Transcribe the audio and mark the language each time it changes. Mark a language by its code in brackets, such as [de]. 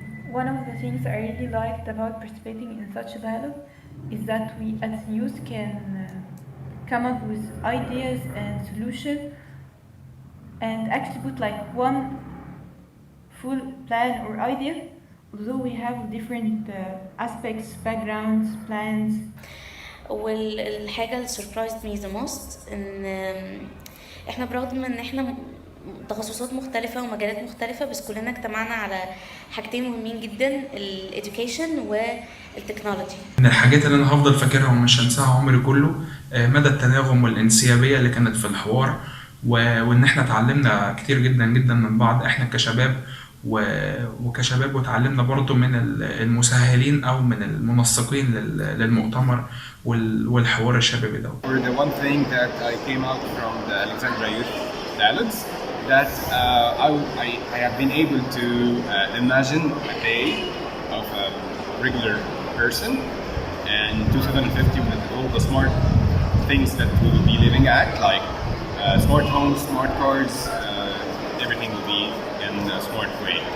[en] One of the things I really liked about participating in such a dialogue is that we as youth can come up with ideas and solutions and actually put like one full plan or idea, although we have different aspects, backgrounds, plans. [ar] والحاجة اللي [en] surprised me the most [ar] إن إحنا برغم إن إحنا تخصصات مختلفة ومجالات مختلفة بس كلنا اجتمعنا على حاجتين مهمين جدا الإديوكيشن والتكنولوجي. من الحاجات اللي أنا هفضل فاكرها ومش هنساها عمري كله مدى التناغم والانسيابية اللي كانت في الحوار وإن إحنا اتعلمنا كتير جدا جدا من بعض إحنا كشباب وكشباب وتعلمنا برضو من المسهلين أو من المنسقين للمؤتمر والحوار الشبابي ده. [en] The one thing that I came out from the Alexandria Youth Dialogues that I have been able to imagine a day of a regular person and 2050 with all the smart things that we will be living at, like smart homes, smart cars, everything will be in a smart way.